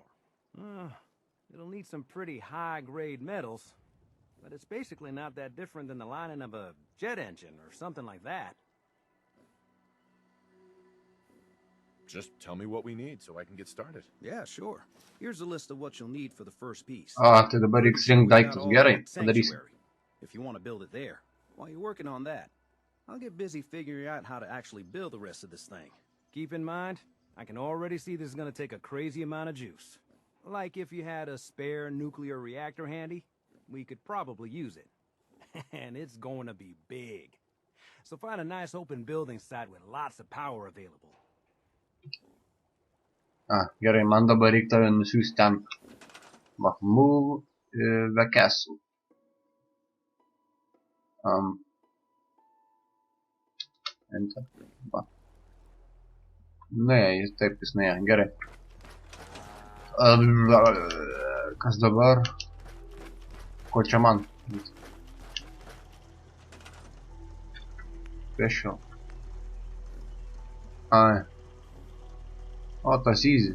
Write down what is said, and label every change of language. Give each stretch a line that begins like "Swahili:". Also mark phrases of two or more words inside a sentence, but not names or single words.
English: It'll need some pretty high-grade metals, but it's basically not that different than the lining of a jet engine or something like that. Just tell me what we need so I can get started. Yeah, sure. Here's a list of what you'll need for the first piece.
Lithuanian: Tai dabar reiks rinkti daiktus. Gerai, padarysim.
English: If you want to build it there. While you're working on that, I'll get busy figuring out how to actually build the rest of this thing. Keep in mind, I can already see this is going to take a crazy amount of juice. Like if you had a spare nuclear reactor handy, we could probably use it. And it's going to be big. So find a nice open building site with lots of power available.
Lithuanian: Gerai, man dabar reikia tave nusiųsti ten.
English: Move the castle. Enter.
Lithuanian: Ne, jis taip jis ne. Gerai. Kas dabar? Ko čia man? Special. O, tas easy.